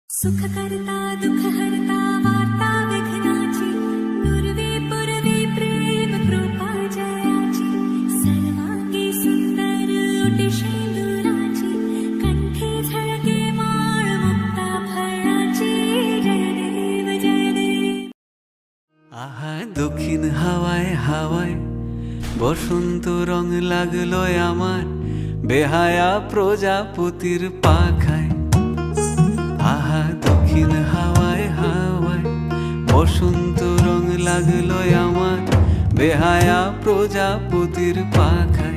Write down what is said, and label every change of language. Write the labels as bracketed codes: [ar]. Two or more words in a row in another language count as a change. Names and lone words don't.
[mr] सुख करता दुख हरता वार्ता विघ्नाची पूर्वी पूर्वी प्रेम कृपा जयाची सर्वांगी सुंदर ओटी शेंदुराची कंठी झळके माळ मुक्ता फळाची जय देव [bn] আহা দক্ষিণ হাওয়ায় হাওয়ায় বসন্ত রং লাগলো আমার বেহায়া প্রজাপতির পাখায়। আহা দক্ষিণ হাওয়ায় হাওয়ায় বসন্ত রং লাগলো আমার বেহায়া প্রজাপতির পাখায়।